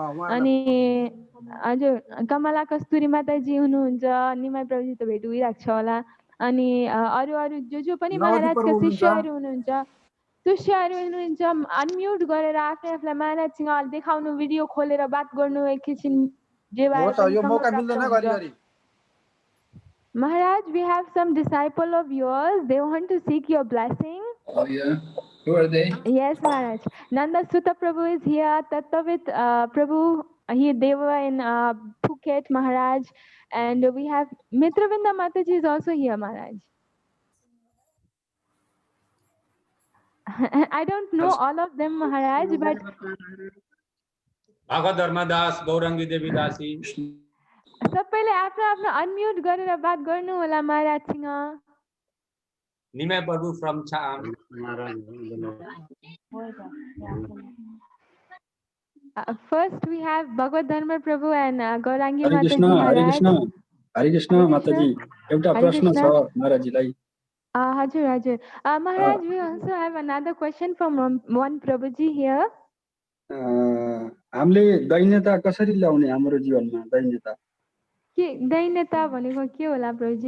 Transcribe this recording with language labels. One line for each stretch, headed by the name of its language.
Nepali: अनि हजुर कमला कस्तुरी माताजी हुनुहुन्छ निमाई प्रभुजी त भेट भइरहेको छ होला अनि अरू जो पनि महाराजका शिष्यहरू हुनुहुन्छ शिष्यहरू हुनुहुन्छ अनम्युट गरेर आफूलाई महाराजसँग देखाउनु भिडियो खोलेर बात गर्नु एकैछिन जे भए
English: Maharaj, we have some disciple of yours. They want to seek your blessing. Oh yeah, who are they? Yes, Maharaj. Nanda Sutta Prabhu is here. Tattavit Prabhu, they were in Phuket, Maharaj, and we have Mitravinda Mataji is also here, Maharaj. I don't know all of them, Maharaj, but Bhagavad Dharmadas, Gaurangi Devi Dasi.
Nepali: सबैले आफ्नो आफ्नो unmute गरेर बात गर्नु होला महाराजसँग।
English: Nimai Prabhu from Cham. First we have Bhagavad Dharma Prabhu and Gaurangi Hare Mataji Krishna, Maharaj. Hare Krishna, Hare Krishna Mataji.
Nepali: एउटा प्रश्न छ महाराजजीलाई। हजुर हजुर
English: Maharaj, we also have another question from one Prabhuji here.
Nepali: हामीले दैन्यता कसरी ल्याउने हाम्रो जीवनमा दैन्यता? के दैन्यता भनेको के होला प्रभुजी?